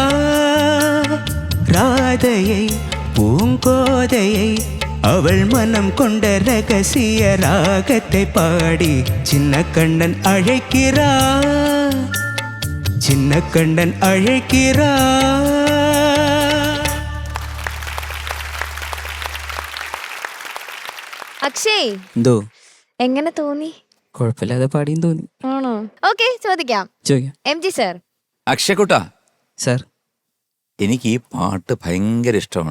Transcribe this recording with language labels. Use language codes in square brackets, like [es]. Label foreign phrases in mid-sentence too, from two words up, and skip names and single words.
[ta] ராதையை பூங்கோதையை அவள் மனம் கொண்ட ரகசிய ராகத்தை பாடி சின்னக்கண்ணன் அழைக்கிறா, சின்னக்கண்ணன் அழைக்கிறா. [ml] അക്ഷയ് എന്തോ എങ്ങനെ തോന്നി? കുഴപ്പമില്ലാതെ പാടിയും തോന്നി. ആണോ? ഓക്കെ, ചോദിക്കാം. ചോദിക്കാം. MG സർ. അക്ഷയക്കുട്ടാ, സാർ, എനിക്ക് ഈ പാട്ട് ഭയങ്കര ഇഷ്ടമാണ്.